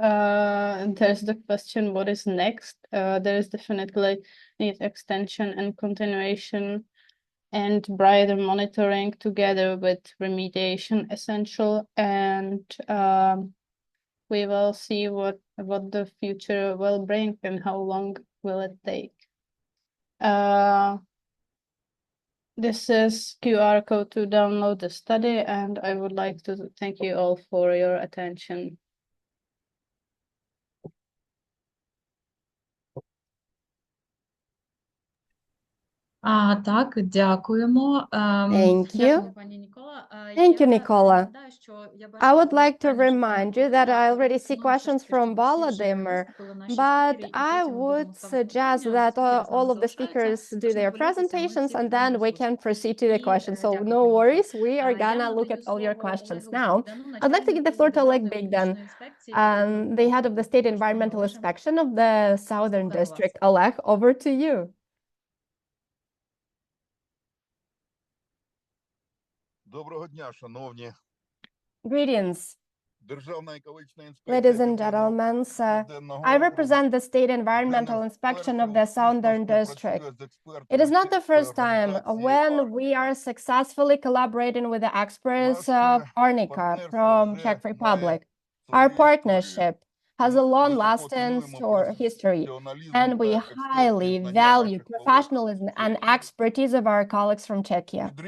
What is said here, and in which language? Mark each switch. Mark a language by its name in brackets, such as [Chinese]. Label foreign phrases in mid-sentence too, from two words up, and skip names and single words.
[English] There's the question, what is next? There is definitely need extension and continuation and brighter monitoring together with remediation essential, and we will see what the future will bring and how long will it take. This is QR code to download the study, and I would like to thank you all for your attention. [Ukrainian] Так, дякуємо. [English] Thank you. [Ukrainian] Дякуємо, пані Нікола. [English] Thank you, [Ukrainian] Я [English] Nicola. [Ukrainian] нагадаю, що я бачила [English] I would like to [Ukrainian] питання, що [English] remind you [Ukrainian] були, [English] that I [Ukrainian] але [English] already see [Ukrainian] пропоную все ж [English] questions [Ukrainian] таки, [English] from [Ukrainian] щоб всі вже [English] Volodymyr, [Ukrainian] виступили наші [English] but [Ukrainian] спікери, і [English] I [Ukrainian] потім [English] would [Ukrainian] будемо ставити [English] suggest [Ukrainian] питання. [English] that [Ukrainian] Спікери з нами [English] all of the [Ukrainian] залишаються, [English] speakers do [Ukrainian] тож не [English] their [Ukrainian] хвилюйтеся, ми [English] presentations [Ukrainian] всі [English] and [Ukrainian] приймемо [English] then we [Ukrainian] участь. [English] can proceed to the [Ukrainian] І [English] questions. So [Ukrainian] дякую, [English] no [Ukrainian] пані Нікола. [English] worries, we are [Ukrainian] Я [English] gonna look [Ukrainian] надаю [English] at all your [Ukrainian] слово [English] questions [Ukrainian] Олегу [English] now. [Ukrainian] Богдану, [English] I'd like to give the floor to Oleg [Ukrainian] Державної [English] Bogdan, [Ukrainian] екологічної інспекції Kakhovka [English] the head of the State [Ukrainian] округу. Тож, пане [English] Environmental [Ukrainian] Олеже, [English] Inspection of the Southern [Ukrainian] слухаю вас. [English] District. Oleg, over to you. [Ukrainian] Доброго дня, шановні. [English] Greetings, [Ukrainian] Державна екологічна [English] ladies [Ukrainian] інспекція [English] and [Ukrainian] Південного [English] gentlemen. I represent the State Environmental Inspection of the Southern District. It is not the first time when we are successfully collaborating with the experts of Arnica from Czech Republic. Our partnership has a long-lasting history, and we highly value professionalism and expertise of our colleagues from Czechia.